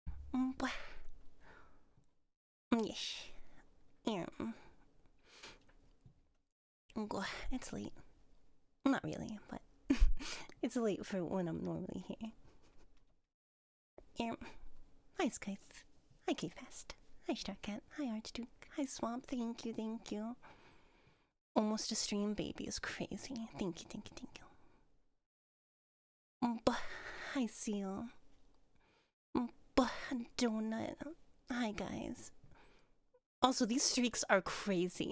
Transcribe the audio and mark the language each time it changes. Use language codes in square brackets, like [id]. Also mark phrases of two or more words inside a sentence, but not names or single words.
[en] Blah. Yes. Yeah. It's late. Not really, but it's late for when I'm normally here. Yeah. Hi, Skyth. Hi, K-Fast. Hi, Starcat. Hi, Archduke. Hi, Swamp. Thank you, thank you. Almost a stream baby is crazy. Thank you, thank you, thank you. Hi, Seal. Donut. Hi, guys. Also, these streaks are crazy.